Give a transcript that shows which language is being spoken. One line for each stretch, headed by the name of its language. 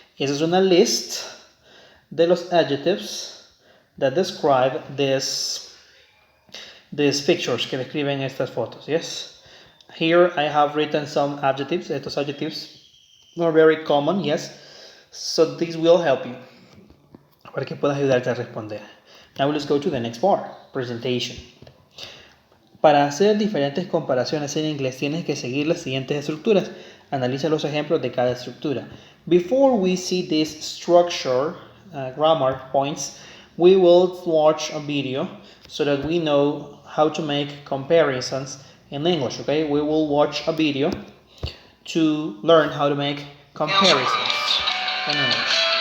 Spanish: Esa es una list de los adjectives
English: that describe these pictures
Spanish: que describen estas fotos, yes?
English: Here I have written some adjectives. Estos adjectives are very common, yes? So this will help you
Spanish: para que puedas ayudarte a responder.
English: Now let's go to the next part, presentation.
Spanish: Para hacer diferentes comparaciones en inglés tienes que seguir las siguientes estructuras. Analiza los ejemplos de cada estructura.
English: Before we see this structure, grammar points, we will watch a video so that we know how to make comparisons in English, okay? We will watch a video to learn how to make comparisons in English.